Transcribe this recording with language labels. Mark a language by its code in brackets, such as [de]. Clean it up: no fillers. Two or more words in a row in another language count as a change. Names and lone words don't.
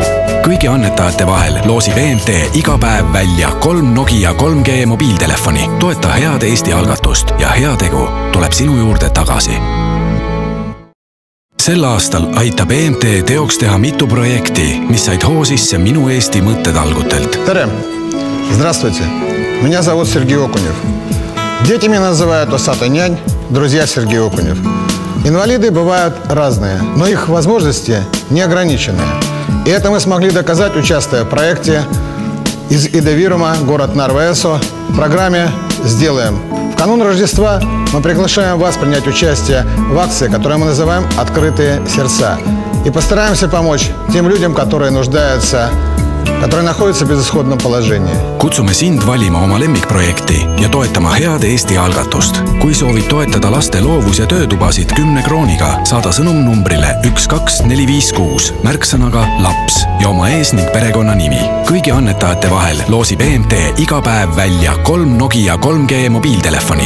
[et] Kõigi annetajate vahel loosib EMT iga päev välja 3 Nokia 3G mobiiltelefoni. Toeta head Eesti algatust ja heategu tuleb sinu juurde tagasi. Sel aastal aitab EMT teoks teha mitu projekti, mis said hoo sisse Minu Eesti mõttetalgutelt. Tere! [ru] Здравствуйте! Меня зовут Сергей Окунев. Дети меня называют «Усатый нянь», друзья Сергей Окунев. Инвалиды бывают разные, но их возможности не ограниченные. И это мы смогли доказать, участвуя в проекте из Идовирума, город Нарва-Эсо, в программе «Сделаем». В канун Рождества мы приглашаем вас принять участие в акции, которую мы называем «Открытые сердца». И постараемся помочь тем людям, которые нуждаются, которые находятся в безысходном положении. [et] Kutsume sind valima oma lemmikprojekti ja toetama head Eesti algatust. Kui soovid toetada laste loovus- ja töötubasid 10 krooniga, saada sõnum numbrile 12456 märksõnaga laps ja oma ees- ning perekonnanimi. Kõigi annetajate vahel loosib EMT iga päev välja 3 Nokia 3G mobiiltelefoni.